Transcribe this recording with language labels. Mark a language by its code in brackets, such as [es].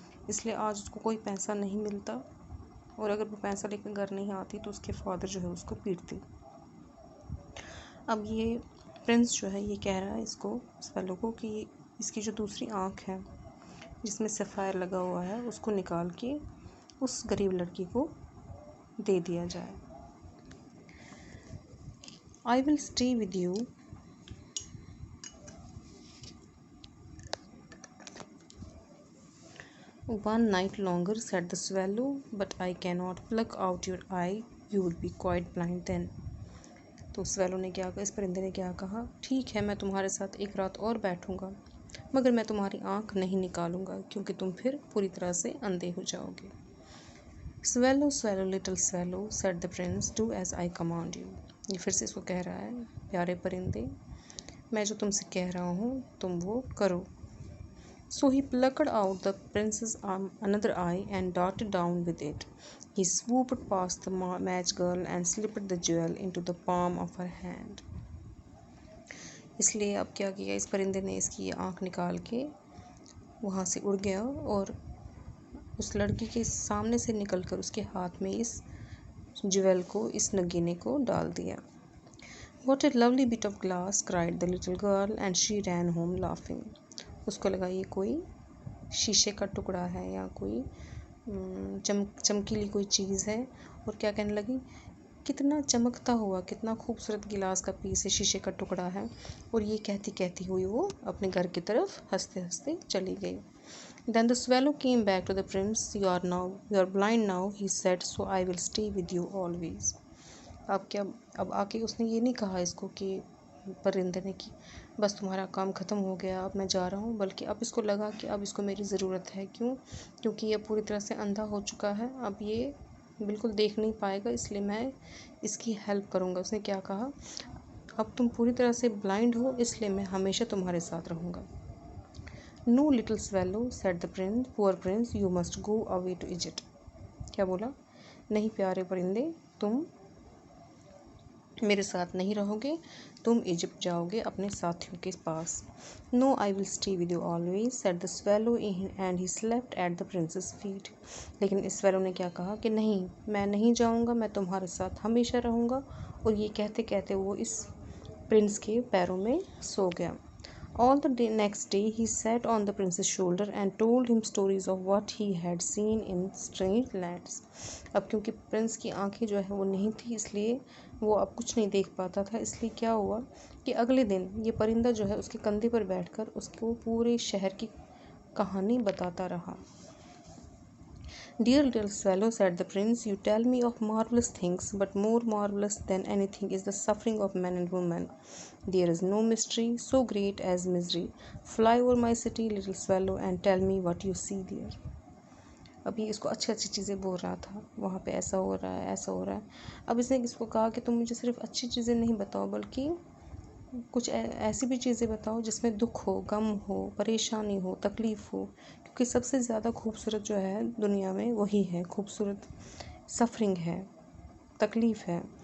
[hi] इसलिए आज उसको कोई पैसा नहीं मिलता और अगर वो पैसा लेकर घर नहीं आती तो उसके फादर जो है उसको पीटते। अब ये प्रिंस जो है ये कह रहा है इसको, स्वेलो को, कि इसकी जो दूसरी आँख है जिसमें सफ़ायर लगा हुआ है उसको निकाल के उस गरीब लड़की को दे दिया जाए। [en] I will stay with you one night longer, said the swallow, but I cannot pluck out your eye. You would be quite blind then. [hi] तो स्वेलो ने क्या कहा, इस परिंदे ने क्या कहा, ठीक है मैं तुम्हारे साथ एक रात और बैठूंगा मगर मैं तुम्हारी आँख नहीं निकालूंगा क्योंकि तुम फिर पूरी तरह से अंधे हो जाओगे। [en] Swallow swallow little swallow, said the prince, do as I command you. [hi] ये फिर से इसको कह रहा है, प्यारे परिंदे मैं जो तुमसे कह रहा हूँ तुम वो करो। [en] So he plucked out the prince's another eye and darted down with it. He swooped past the match girl and slipped the jewel into the palm of her hand. [hi] इसलिए अब क्या किया, इस परिंदे ने इसकी आँख निकाल के वहाँ से उड़ गया और उस लड़की के सामने से निकलकर उसके हाथ में इस ज्वेल को, इस नगीने को डाल दिया। [en] What a lovely bit of glass, cried the little girl, and she ran home laughing. [hi] उसको लगा ये कोई शीशे का टुकड़ा है या कोई चमकीली कोई चीज़ है और क्या कहने लगी, कितना चमकता हुआ, कितना खूबसूरत गिलास का पीस है, शीशे का टुकड़ा है। और ये कहती कहती हुई वो अपने घर की तरफ हंसते हंसते चली गई। [en] Then the swallow came back to the prince. You are blind now, he said, so I will stay with you always. [hi] अब आके उसने ये नहीं कहा इसको कि परिंदे ने कि बस तुम्हारा काम ख़त्म हो गया अब मैं जा रहा हूँ, बल्कि अब इसको लगा कि अब इसको मेरी ज़रूरत है। क्योंकि ये पूरी तरह से अंधा हो चुका है, अब ये बिल्कुल देख नहीं पाएगा, इसलिए मैं इसकी हेल्प करूँगा। उसने क्या कहा, अब तुम पूरी तरह से ब्लाइंड हो इसलिए मैं हमेशा तुम्हारे साथ रहूँगा। [en] No little swallow, said the prince, poor prince, you must go away to Egypt. [hi] क्या बोला, नहीं प्यारे परिंदे तुम मेरे साथ नहीं रहोगे, तुम इजिप्ट जाओगे अपने साथियों के पास। [en] No I will stay with you always, said the swallow, and he slept at the prince's feet. [hi] लेकिन इस स्वेलो ने क्या कहा कि नहीं मैं नहीं जाऊंगा, मैं तुम्हारे साथ हमेशा रहूंगा। और ये कहते कहते वो इस प्रिंस के पैरों में सो गया। [en] All the next day he sat on the prince's shoulder and told him stories of what he had seen in strange lands. [hi] अब क्योंकि प्रिंस की आंखें जो है वो नहीं थी इसलिए वो अब कुछ नहीं देख पाता था, इसलिए क्या हुआ कि अगले दिन ये परिंदा जो है उसके कंधे पर बैठकर उसको पूरे शहर की कहानी बताता रहा। [en] Dear little swallow, said the prince, you tell me of marvelous things, but more marvelous than anything is the suffering of men and women. There is no mystery so great as misery. Fly over my city, little swallow, and tell me what you see there. [hi] अभी इसको अच्छी अच्छी चीज़ें बोल रहा था, वहाँ पे ऐसा हो रहा है, ऐसा हो रहा है। अब इसने इसको कहा कि तुम मुझे सिर्फ अच्छी चीज़ें नहीं बताओ बल्कि कुछ ऐसी भी चीज़ें बताओ जिसमें दुख हो, गम हो, परेशानी हो, तकलीफ़ हो, क्योंकि सबसे ज़्यादा खूबसूरत जो है दुनिया में वही है, खूबसूरत सफरिंग है, तकलीफ़ है।